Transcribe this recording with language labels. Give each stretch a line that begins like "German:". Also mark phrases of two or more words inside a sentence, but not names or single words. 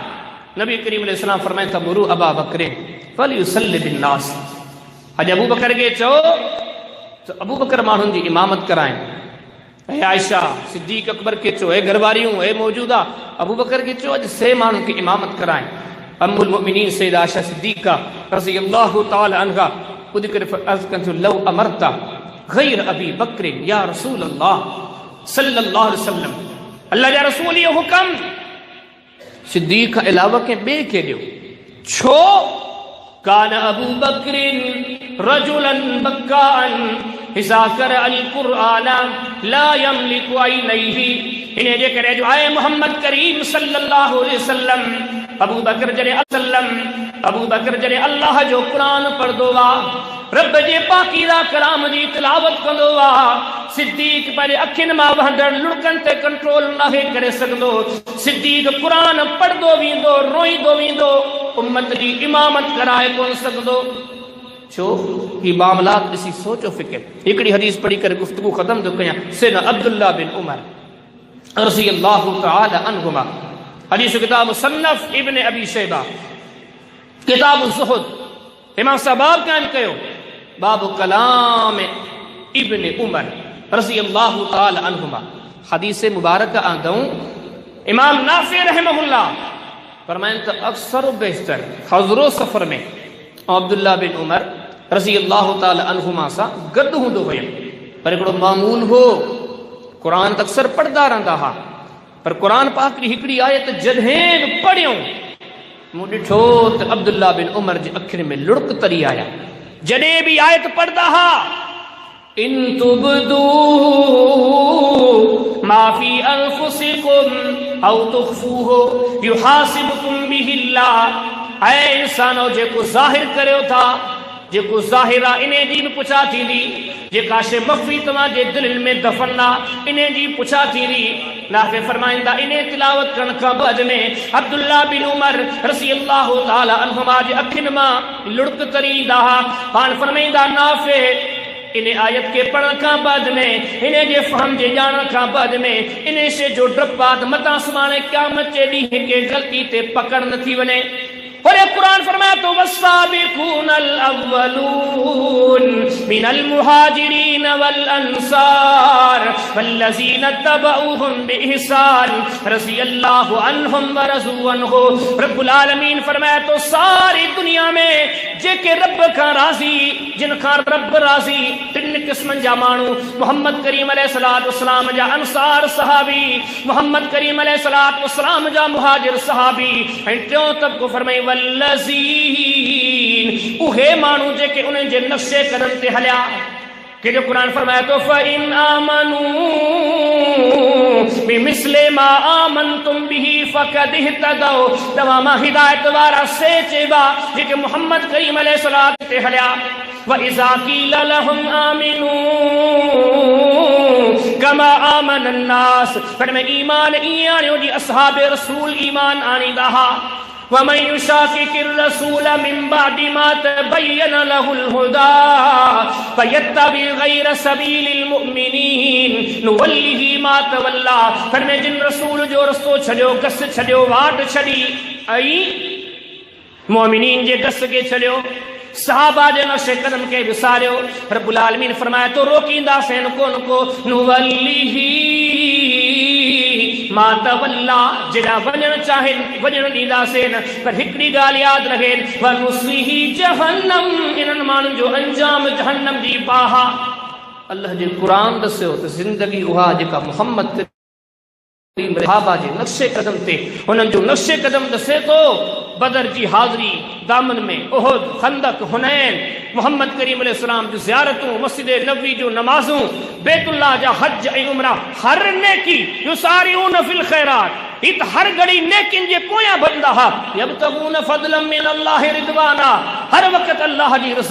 Sindhi: नबी करीम अलैहिस्सलाम फरमाइनि था
Arabic: مروا أبا بكر فليصل بالناس
Sindhi: अॼु अबू बकर खे चओ त अबू बकर माण्हुनि जी इमामत कराइनि ऐं आयशा सिद्दीक़ अकबर खे चओ हे घरवारियूं हे मौजूदा अबू बकर खे चओ अॼु से माण्हुनि खे इमामत कराइनि। अम्मुल मोमिनीन सैयदा आयशा सिद्दीक़ा रज़ी अल्लाह ताला अन्हा ख़ुद करे अर्ज़ कनि थियूं
Arabic: لو أمرت غير أبي بكر
Sindhi: या रसूल अल्लाह सल्लल्लाहु अलैहि वसल्लम अल्लाह जा रसूल इहो हुकम सिद्दीक़ खां अलावा कंहिं ॿिए खे ॾियो छो
Arabic: كان أبو بكر رجلا بكاء إذا قرأ القرآن لا يملك عينيه.
Sindhi: इन्हें जे करे जो आए मोहम्मद करीम सल्लल्लाहु अलैहि वसल्लम अबू बकर जरे अल्लाह जो कुरान पढ़दो वा, रब जे पाकीज़ा कलाम जी तिलावत कंदो वा, सिद्दीक पर अखिन मां वहंदड़ लुड़कन ते कंट्रोल नाहे करे सघंदो। सिद्दीक कुरान पढ़दो वींदो, रोईंदो वींदो, उम्मत जी इमामत कराए कोन सघंदो। छो ही मामलात ॾिसी सोचो फिक्र। हिकिड़ी हदीस पढ़ी करे गुफ्तगू ख़त्म थो कयां। सैयदना अब्दुल्लाह बिन उमर रज़ियल्लाहु तआला अन्हुमा, हदीस किताब मुसन्नफ इब्न अबी शैबा, किताब ज़ुहद, इमाम साहब कान कयो बाब कलाम इब्न उमर रज़ियल्लाहु तआला अन्हुमा। हदीस मुबारक आंदऊं इमाम नाफी रहमहुल्लाह फरमाइन त अक्सर बेशतर हज़रो सफ़र में अब्दुल्लाह बिन उमर रज़ियल्लाहु तआला अन्हुमा सां गॾु हूंदो हुयमि, पर हिकिड़ो मामूल हो कुरान त अक्सर पढ़ंदा रहंदा हा, पर कुरान पाक जी हिकिड़ी आयत जॾहिं बि पढ़ियूं मूं ॾिठो त अब्दुल्लाह बिन उमर जे अखियुनि में लुड़क तरी आया। जॾहिं बि आयत पढ़ंदा हा,
Arabic: إن تبدوا ما في أنفسكم أو تخفوه يحاسبكم به الله.
Sindhi: ऐं इंसानो जेको ज़ाहिर करियो था, जेको ज़ाहिर आहे इन जी बि पुछा थींदी, जेका शइ मख़फ़ी तव्हांजे दिलि में दफ़न आहे इन जी पुछा थींदी। नाफ़े फरमाईंदा इन तिलावत करण खां बाद में अब्दुल्लाह बिन उमर रज़ियल्लाहु तआला अन्हुमा जे अखियुनि मां लुड़क तरी ईंदा हा। पाण फरमाईंदा नाफ़े इन आयत के पढ़ण खां बाद में, इन जे फ़हम जे ॼाणण खां बाद में इन शइ जो डपु आहे त मतां सुभाणे क़यामत जे ॾींहुं के ग़लती ते पकड़ न थी वञे। पर कुरान फरमाया तो
Arabic: والسابقون الأولون من المهاجرين والأنصار والذين اتبعوهم بإحسان رضي الله عنهم ورضوا عنه.
Sindhi: रब्बुल आलमीन फरमाया तो सारी दुनिया में जेके रब खां राज़ी, जिन खां रब राज़ी, टिन क़िस्मनि जा माण्हू, मोहम्मद करीम अलैहिस्सलातु वस्सलाम जा अंसार सहाबी, मोहम्मद करीम अलैहिस्सलातु वस्सलाम जा मुहाजिर सहाबी, ऐं टियों तबको फरमाई वल्लज़ीन उहे माण्हू जेके उन्हनि जे नक्शे कदम ते हलिया। कि जो कुरान फरमाया तो
Arabic: فإن آمنوا بمثل ما آمنتم به فقد اهتدوا.
Sindhi: तव्हां मां हिदायत वारा से चइबा जेके मोहम्मद करीम अलैहिस्सलाम ते हलिया।
Arabic: وإذا قيل لهم آمنوا كما آمن الناس,
Sindhi: पर में ईमान ईअं आणियो जी असहाब रसूल ईमान आणींदा हा।
Arabic: ومن يشاقق الرسول من بعد ما تبين له الهدى ويتبع غير سبيل المؤمنين نوله ما تولى.
Sindhi: पर में जिन रसूल जो रस्तो छॾियो, गस छॾियो, वाट छॾी, ऐं मोमिनीन जे गस खे छॾियो, सहाबा जे नक्शे कदम के विसारियो। रब्बुल आलमीन फरमाया तो रोकींदासीं कोन को
Arabic: نوله ما تولى,
Sindhi: जेड़ा वञण चाहिनि वञण ॾींदासीं न। पर हिकिड़ी ॻाल्हि यादि रखे,
Arabic: ونصله جهنم,
Sindhi: इन्हनि माण्हुनि जो अंजाम जहन्नम जी बाहा। अल्लाह जे क़ुरान दसियो त ज़िंदगी उहा जेका मोहम्मद सहाबा जे नक्शे कदम ते, उन्हनि जो नक्शे कदम दसे तो बदर जी हाज़री, दामन में उहुद, खंदक, हुनैन, मोहम्मद करीम अलैहिस्सलाम जो ज़ियारतूं, मस्जिद नबवी जो नमाज़ूं, बैतुल्लाह जा हज ऐं उमरा, हर नेकी
Arabic: يسارعون في الخيرات,
Sindhi: इत हर घड़ी नेकिन जे पोयां भॼंदा हा।
Arabic: يبتغون فضلا من الله ورضوانا,
Sindhi: हर वक़्त अल्लाह जी